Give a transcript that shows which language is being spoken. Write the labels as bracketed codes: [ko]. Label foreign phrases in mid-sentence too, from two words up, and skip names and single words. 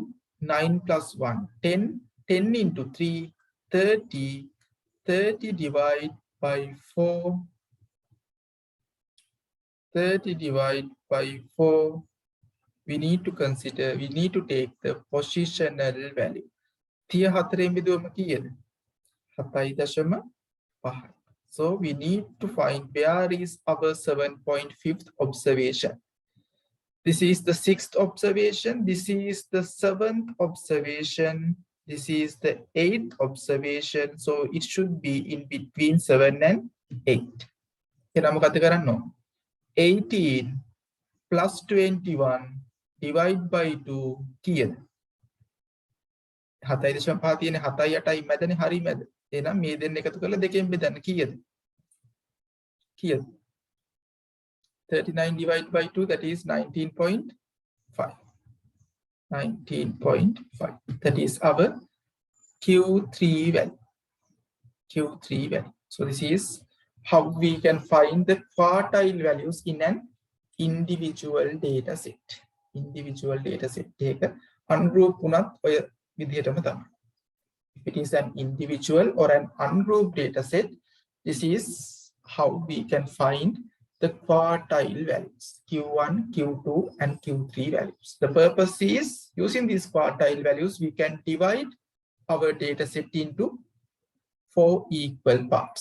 [en] 9 plus 1, 10. 10 into 3, 30. 30 divided by 4. 30 divided by 4. We need to consider, we need to take the positional value. [si] 34 බෙදුවම කීයද? 7.5. [en] So we need to find where is our 7.5th observation. This is the 6th observation. This is the 7th observation. This is the 8th observation. So it should be in between 7 and 8. [si] එහෙනම් මොකද කරන්න ඕන? 18 [en] plus 21 divide by 2 [si] කීයද? 7.5 තියෙන්නේ 7යි 8යි මැදනේ, හරි මැද. එහෙනම් මේ දෙන්න එකතු කරලා දෙකෙන් බෙදන්න කීයද? [en] කීයද? 39 divided by 2, that is 19.5. 19.5. That is our Q3 value. Q3 value. So this is how we can find the quartile values in an individual data set. Individual data set. Take ungroup unat [si] ඔය විදිහටම තමයි. [en] If it is an individual or an ungrouped data set, this is how we can find the quartile values, Q1, Q2, and Q3 values. The purpose is, using these quartile values, we can divide our data set into 4 equal parts.